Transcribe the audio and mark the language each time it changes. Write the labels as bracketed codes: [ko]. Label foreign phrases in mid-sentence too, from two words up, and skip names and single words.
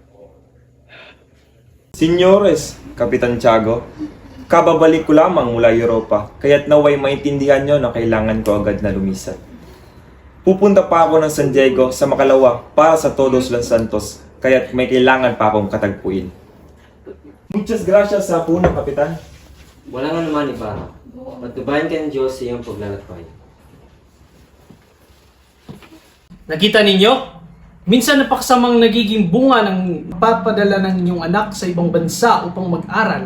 [tl] Sinyores, Kapitan Tiago, kababalik ko lamang mula Europa, kaya't naway maintindihan nyo na kailangan ko agad na lumisan. Pupunta pa ako ng San Diego sa makalawa para sa [es] Todos los Santos, [tl] kaya't may kailangan pa akong katagpuin. [es] Muchas gracias [tl] sa punong, Kapitan. Wala nga naman, Ibarra. Magtubayan ka ng Diyos sa iyong paglalakbay. Nakita ninyo? Minsan napakasamang nagiging bunga ng papadala ng inyong anak sa ibang bansa upang mag-aral.